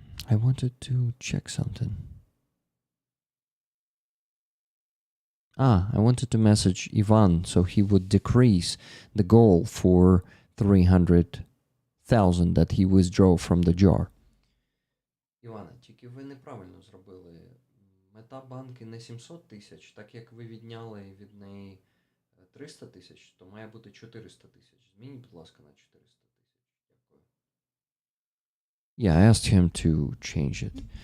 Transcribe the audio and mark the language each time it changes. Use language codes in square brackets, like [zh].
[en] I wanted to check something. I wanted to message Ivan so he would decrease the goal for 300,000 that he withdrew from the jar. [uk] Іване, тільки ви неправильно зробили. Мета банки не 700 тисяч, так як ви відняли від неї 300 тисяч, то має бути 400 тисяч. Змініть, будь ласка, на 400 тисяч. Дякую. [en] Yeah, I asked him to change it.